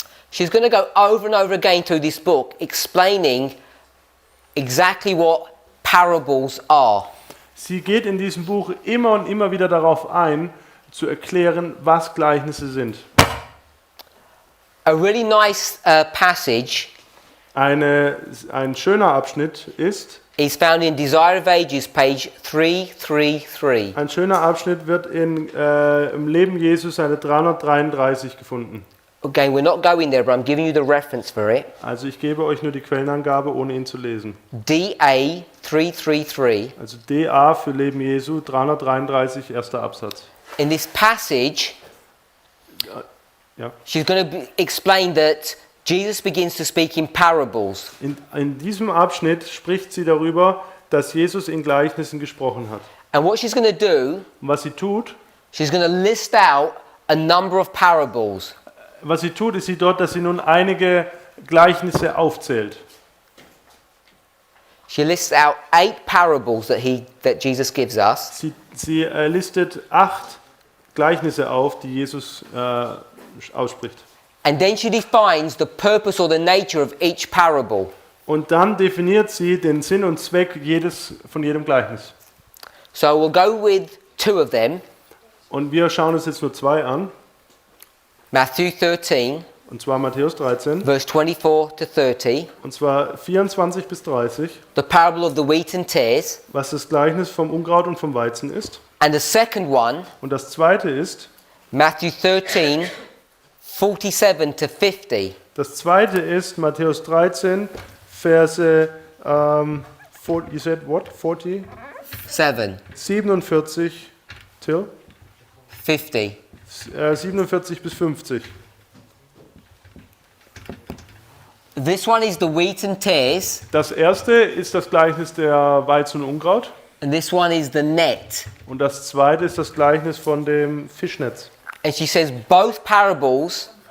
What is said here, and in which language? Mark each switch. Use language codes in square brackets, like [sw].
[en] She's going to go over and over again through this book explaining exactly what parables are. [de] Sie geht in diesem Buch immer und immer wieder darauf ein, zu erklären, was Gleichnisse sind. [en] A really nice passage [de] Ein schöner Abschnitt ist, [en] is found in Desire of Ages, page 333. [de] ein schöner Abschnitt wird im Leben Jesus Seite 333 gefunden. [en] Again, we're not going there, but I'm giving you the reference for it. [de] Also ich gebe euch nur die Quellenangabe, ohne ihn zu lesen. [en] DA 333. [de] Also DA für Leben Jesu 333, erster Absatz. [en] In this passage, [de] Ja. [en] she's going to explain that Jesus begins to speak in parables. [de] In diesem Abschnitt spricht sie darüber, dass Jesus in Gleichnissen gesprochen hat. [en] And what she's going to do, [de] Und was sie tut, [en] she's going to list out a number of parables. [de] ist sie dort, dass sie nun einige Gleichnisse aufzählt. [en] She lists out 8 parables that Jesus gives us. [de] Sie listet 8 Gleichnisse auf, die Jesus ausspricht. [en] And then she defines the purpose or the nature of each parable. [de] Und dann definiert sie den Sinn und Zweck von jedem Gleichnis. [en] So we'll go with 2 of them. [de] Und wir schauen uns jetzt nur 2 an. [en] Matthew 13, [de] Und zwar Matthäus 13. [en] verse 24 to 30. [de] Und zwar 24 bis 30. [en] The parable of the wheat and tares. [de] Was das Gleichnis vom Unkraut und vom Weizen ist. [en] And the second one, [de] Und das zweite ist, [en] Matthew 13, 47 to 50. [de] das zweite ist Matthäus 13, Verse, [en] you said what? 40? 7, 47 till? 50. [de] 47 bis 50. [en] This one is the wheat and tares, [de] Das erste ist das Gleichnis der Weizen und Unkraut. [en] and this one is the net. [de] Und das zweite ist das Gleichnis von dem Fischnetz. [en] And she says both parables